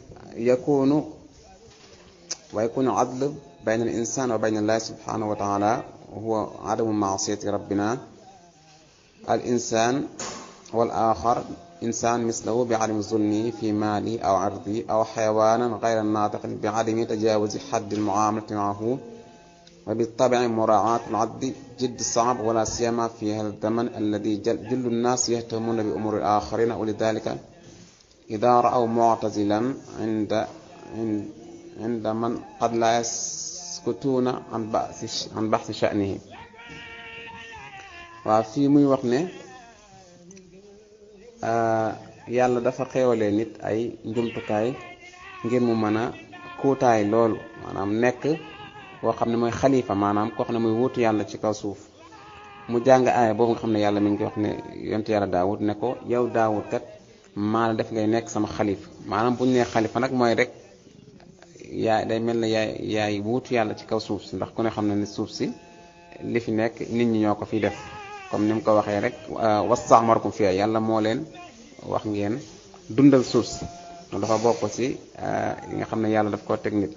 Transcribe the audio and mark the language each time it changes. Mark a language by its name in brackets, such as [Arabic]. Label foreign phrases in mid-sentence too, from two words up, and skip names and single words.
[Arabic] ويكون عدل بين الإنسان وبين الله سبحانه وتعالى وهو عدم معصية ربنا الإنسان والآخر إنسان مثله بعدم ظلمه في ماله أو عرضه أو حيوانا غير الناطق بعدم تجاوز حد المعاملة معه وبالطبع مراعاة العدل جد صعب ولا سيما في هذا الزمن الذي جل الناس يهتمون بأمور الآخرين ولذلك إذا رأوا معتزلا عند من قد لا يسكتون عن بحث شأنه وفي [Wolof] muy wax ne yàlla dafa xewalee nit ay njumtukaay ngir mu mën a kuutaay loolu maanaam nekk koo xam ne mooy xalifa maanaam koo xam ne mooy wuutu yàlla ci kaw suuf mu jàng aaya boobu nga xam ne yàlla mi ngi wax ne yonent yàlla Daawud ne ko yow Daawud kat maa la def ngay nekk sama xalifa maanaam bu ñu nee xalifa nag mooy rek yaay day mel ne yaay wuutu yàlla ci kaw suuf si ndax ku ne xam ne ni suuf si li fi nekk nit ñi ñoo ko fiy def comme ni mu ko waxee rek [Arabic] واستعمركم فيها [Wolof] yàlla moo leen wax ngeen dundal suuf si dafa bokk ci li nga xam ne yàlla daf koo teg nit.